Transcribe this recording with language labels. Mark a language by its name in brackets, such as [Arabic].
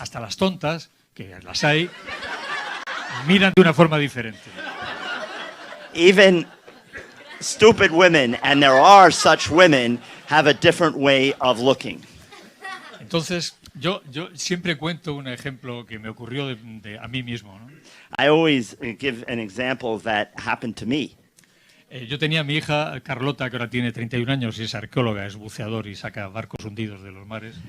[Spanish] Hasta las tontas, que las hay, miran de una forma diferente. [English] Even stupid women, and there are such women, have a different way of looking. [Spanish] Entonces, yo siempre cuento un ejemplo que me ocurrió a mí mismo, ¿no? [English] I always give an example that happened to me. [Spanish] Yo tenía a mi hija Carlota, que ahora tiene 31 años y es arqueóloga, es buceador y saca barcos hundidos de los mares.